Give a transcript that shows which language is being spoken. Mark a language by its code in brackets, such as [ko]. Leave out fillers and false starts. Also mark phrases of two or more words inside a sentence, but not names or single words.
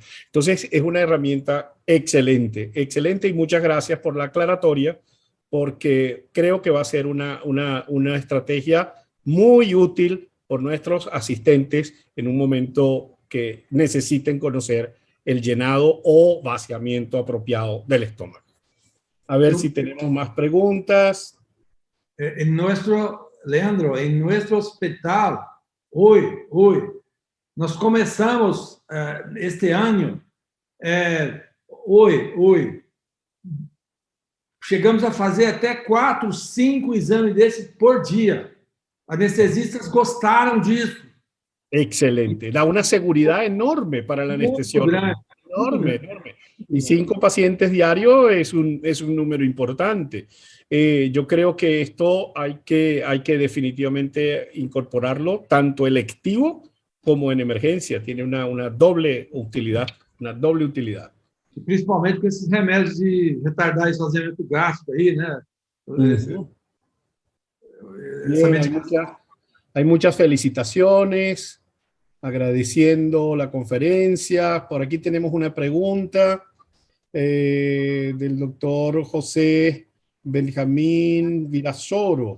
[es] Entonces, es una herramienta excelente, excelente, y muchas gracias por la aclaratoria, porque creo que va a ser una estrategia muy útil por nuestros asistentes en un momento que necesiten conocer el llenado o vaciamiento apropiado del estómago. A ver si tenemos más preguntas. Leandro, en nuestro hospital, hoy, [pt] nós começamos este ano, hoje, chegamos a fazer até 4, 5 exames desses por dia. Anestesistas gostaram disso. [es] Excelente. Da una seguridad enorme para el anestesiólogo. Enorme. Y 5 pacientes diarios es un número importante. Yo creo que esto hay que definitivamente incorporarlo, tanto electivo como en emergencia. Tiene una doble utilidad. [pt] Principalmente com esses remédios de retardar esvaziamento gástrico aí, né? [es] Bien, hay muchas felicitaciones, agradeciendo la conferencia. Por aquí tenemos una pregunta del doctor José Benjamín Virasoro.